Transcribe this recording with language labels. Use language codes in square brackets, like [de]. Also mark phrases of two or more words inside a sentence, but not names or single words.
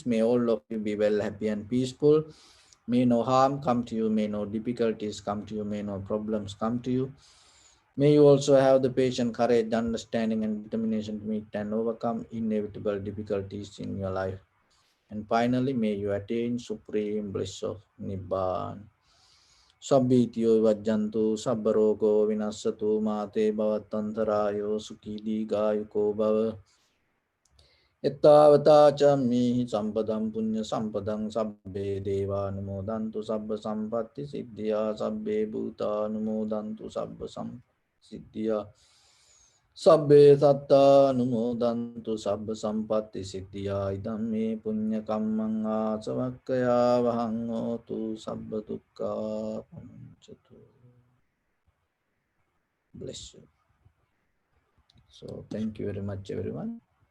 [en] May all of you be well, happy and peaceful. May no harm come to you, may no difficulties come to you, may no problems come to you. May you also have the patience, courage, understanding and determination to meet and overcome inevitable difficulties in your life. And finally, may you attain supreme bliss of Nibbana. [pi] Sabbityo vajjantu sabbarogo vinasatu mate bhavatantarayo sukhi digayuko bhava. Ittavata ca mihi sampadam punya sampadam sabbe deva numodantu sabba sampatti siddhya sabbe bhuta numodantu sabba siddhya sabbe satta numodantu sabba sampatti siddhya idam me punya kammang asavakkaya vahang hotu sabba dukkha pamuncatu. [en] Bless you. So thank you very much everyone.